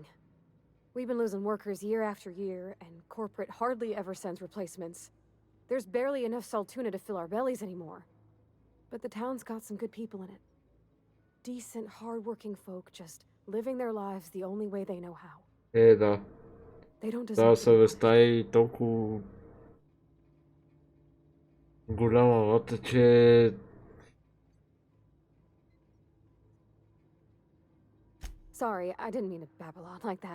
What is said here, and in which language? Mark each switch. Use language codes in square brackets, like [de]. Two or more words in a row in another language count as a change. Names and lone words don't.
[en] We've been losing workers year after year, and corporate hardly ever sends replacements. There's barely enough Saltuna to fill our bellies anymore. But the town's got some good people in it. Decent, hard-working folk just living their lives the only way they know how. [bg] Да. [en] They don't [bg] Да, [en] deserve [bg] съвестта е толкова голяма вата, че [en] Sorry, I didn't mean to babble on like that.